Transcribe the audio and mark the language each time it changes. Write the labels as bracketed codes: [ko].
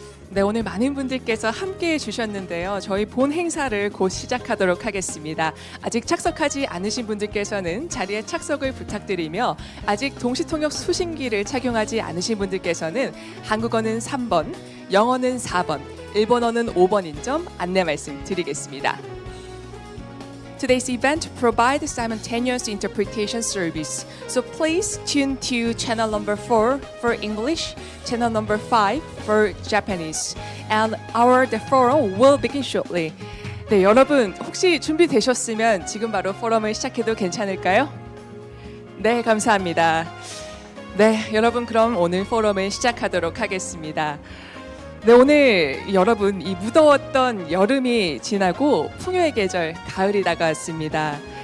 [ko] 네, 오늘 많은 분들께서 함께해 주셨는데요. 저희 본 행사를 곧 시작하도록 하겠습니다. 아직 착석하지 않으신 분들께서는 자리에 착석을 부탁드리며 아직 동시통역 수신기를 착용하지 않으신 분들께서는 한국어는 3번, 영어는 4번, 일본어는 5번인 점 안내 말씀드리겠습니다. [en] Today's event provides simultaneous interpretation service, so please tune to channel number 4 for English, channel number 5 for Japanese, and the forum will begin shortly. [ko] 네, 여러분 혹시 준비되셨으면 지금 바로 포럼을 시작해도 괜찮을까요? 네, 감사합니다. 네, 여러분 그럼 오늘 포럼을 시작하도록 하겠습니다. 네, 오늘 여러분 이 무더웠던 여름이 지나고 풍요의 계절 가을이 다가왔습니다.